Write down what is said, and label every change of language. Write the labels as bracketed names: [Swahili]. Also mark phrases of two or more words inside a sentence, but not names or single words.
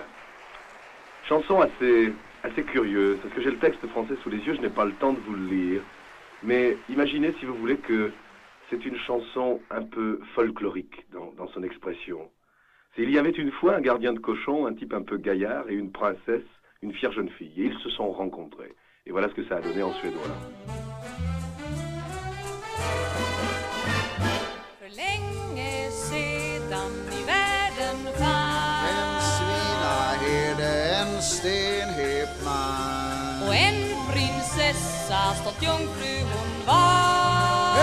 [French] Chanson assez curieuse, parce que j'ai le texte français sous les yeux, je n'ai pas le temps de vous le lire. Mais imaginez, si vous voulez, que c'est une chanson un peu folklorique dans son expression. Il y avait une fois un gardien de cochon, un type un peu gaillard, et une princesse, une fière jeune fille. Et ils se sont rencontrés. Et voilà ce que ça a donné en suédois. [Swedish] För länge sedan i världen fanns en svinaherde, en stenhet man. och en prinsessa stått jungfru hon var.